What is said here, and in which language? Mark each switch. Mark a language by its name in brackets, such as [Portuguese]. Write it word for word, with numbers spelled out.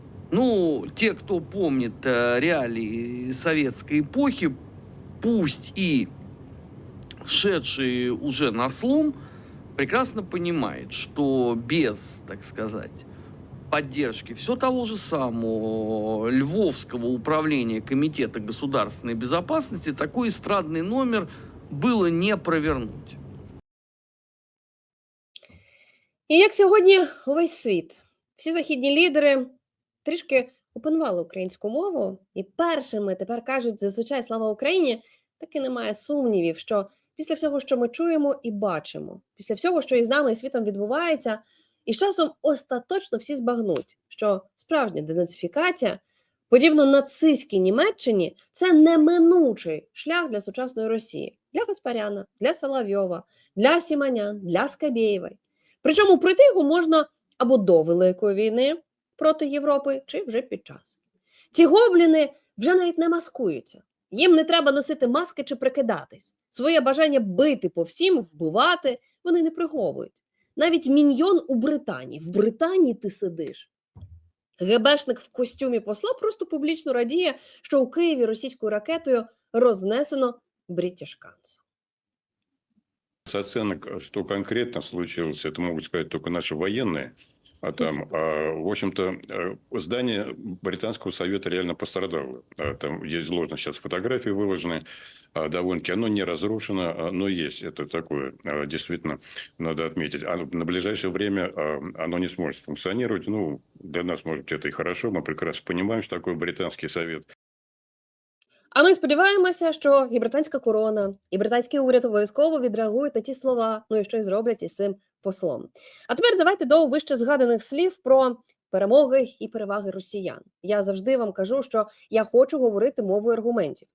[Russian] Ну, те, кто помнит реалии советской эпохи, пусть и шедшие уже на слом, прекрасно понимают, что без, так сказать, поддержки все того же самого Львовского управления Комитета государственной безопасности такой эстрадный номер было не провернуть. [Ukrainian] І як сьогодні увесь світ, всі західні лідери трішки опанували українську мову, і першими тепер кажуть зазвичай «Слава Україні», таки немає сумнівів, що після всього, що ми чуємо і бачимо, після всього, що із нами і світом відбувається, і з часом остаточно всі збагнуть, що справжня денацифікація, подібно нацистській Німеччині, це неминучий шлях для сучасної Росії. Для Гаспаряна, для Соловйова, для Сімонян, для Скабєєвої. Причому пройти його можна або до Великої війни проти Європи, чи вже під час. Ці гобліни вже навіть не маскуються. Їм не треба носити маски чи прикидатись. Своє бажання бити по всім, вбивати вони не приховують. Навіть міньйон у Британії. В Британії ти сидиш. ГБшник в костюмі посла просто публічно радіє, що у Києві російською ракетою рознесено British Council. [Russian] С оценок, что конкретно случилось, это могут сказать только наши военные. А там, а, в общем-то, здание Британского совета реально пострадало. А, там есть сложно сейчас фотографии выложены, а, довольно-таки. Оно не разрушено, а, но есть. Это такое, а, действительно, надо отметить. А на ближайшее время а, оно не сможет функционировать. Ну, для нас, может быть, это и хорошо. Мы прекрасно понимаем, что такое Британский совет. [Ukrainian] А ми сподіваємося, що і британська корона, і британський уряд обов'язково відреагують на ті слова, ну і що й зроблять із цим послом. А тепер давайте до вище згаданих слів про перемоги і переваги росіян. Я завжди вам кажу, що я хочу говорити мовою аргументів.